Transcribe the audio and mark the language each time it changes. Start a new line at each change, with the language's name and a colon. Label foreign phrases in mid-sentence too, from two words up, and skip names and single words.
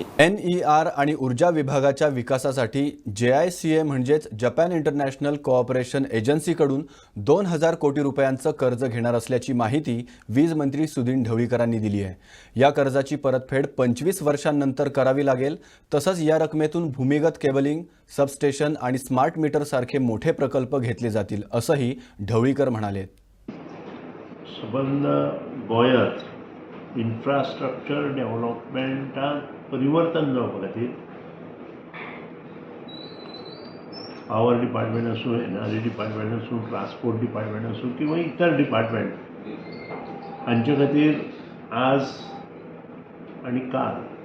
Marathi: NER आणि ऊर्जा विभागाच्या विकासासाठी JICA म्हणजेच जपान इंटरनॅशनल कोऑपरेशन एजन्सीकडून 2,000 कोटी रुपयांचं कर्ज घेणार असल्याची माहिती वीज मंत्री सुदीन ढवळीकरांनी दिली आहे. या कर्जाची परतफेड 25 वर्षांनंतर करावी लागेल. तसंच या रकमेतून भूमिगत केबलिंग, सबस्टेशन आणि
English: smart meter
Marathi: सारखे मोठे प्रकल्प घेतले जातील असंही ढवळीकर म्हणाले.
Konkani: संबंध गोंयांत
English: infrastructure developmentात
Konkani: परिवर्तन जावपा खातीर
English: power department
Konkani: आसूं,
English: energy department
Konkani: आसूं,
English: transport department
Konkani: आसूं किंवा इतर डिपार्टमेंट हांचे खातीर आज आनी काल